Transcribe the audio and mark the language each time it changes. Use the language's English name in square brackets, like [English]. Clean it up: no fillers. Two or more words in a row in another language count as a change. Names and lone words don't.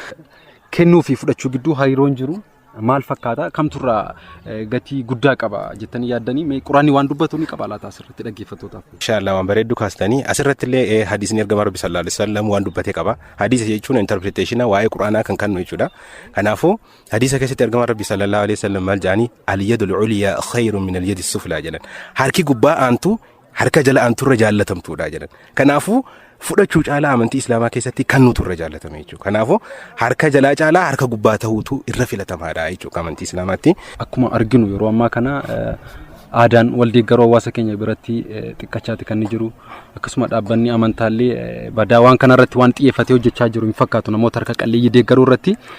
[Oromo] Kennuu fi fudhachuu gidduu hariiroon jiru maal fakkaata kamturraa gatii guddaa qaba jettanii yaaddanii quraanni waan dubbatu ni qaba laata asirratti dhaggeeffattootaaf. Inshallah waan bareedduu kaastanii asirratti illee hadiisni ergama Rabbi [Arabic] صلى الله عليه وسلم [Oromo] waan dubbatee qaba. Hadiisa jechuun interpretation waa'ee quraanaa kan kennu jechuudha. Kanaafuu hadiisa keessatti ergama Rabbi [Arabic] صلى الله عليه وسلم [Oromo] maal jedhani [Arabic] اليد العليا خير من اليد السفلى [Oromo] jedhan. Harki gubbaa aantu harka jala aanturra jaallatamtuudha jedhan. Kanaafuu fudhachuu caalaa amantii islaamaa keessatti kan nutu irra jaallatame jechuudha. Kanaafuu harka jalaa caalaa harka gubbaa ta'uutu irra filatamaadha jechuudha amantii islaamaatti. Akkuma arginu yeroo ammaa kana aadaan wal deeggaruu hawaasa keenya biratti xiqqachaati kan jiru akkasuma dhaabbanni amantaallee badaa waan kanarratti waan xiyyeeffatee hojjechaa jiru hin fakkaatu namoota harka qalleeyyii deeggaruu irratti.